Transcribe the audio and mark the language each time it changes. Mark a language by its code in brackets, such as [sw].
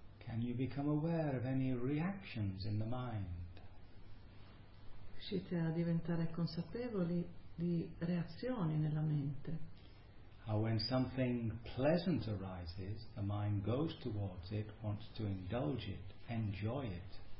[en] And you become aware of any reactions in the mind. [it] Riuscite a diventare consapevoli di reazioni nella mente. [en] How when something pleasant arises, the mind goes towards it, wants to indulge it, enjoy it.